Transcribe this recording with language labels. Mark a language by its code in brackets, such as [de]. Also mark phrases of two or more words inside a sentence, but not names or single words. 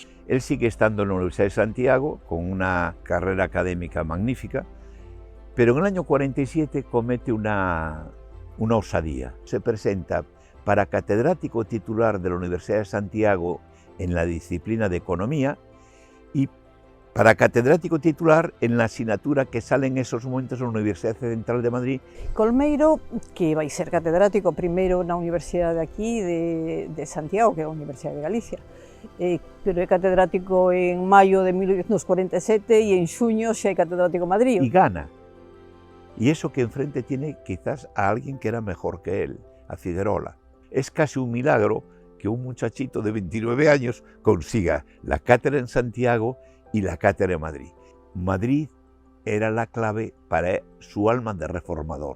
[es] Él sigue estando en la Universidad de Santiago, con una carrera académica magnífica, pero en el año 47 comete una osadía. Se presenta para catedrático titular de la Universidad de Santiago en la disciplina de Economía y para catedrático titular en la asignatura que sale en esos momentos en la Universidad Central de Madrid. [gl] Colmeiro, que vai ser catedrático primeiro na Universidade aquí de Santiago, que é a Universidade de Galicia, pero é catedrático en maio de 1847 e en xuño xa é catedrático en Madrid. [es] Y gana. Y eso que enfrente tiene quizás a alguien que era mejor que él, a Figuerola. Es casi un milagro que un muchachito de 29 años consiga la cátedra en Santiago y la cátedra en Madrid. Madrid era la clave para su alma de reformador.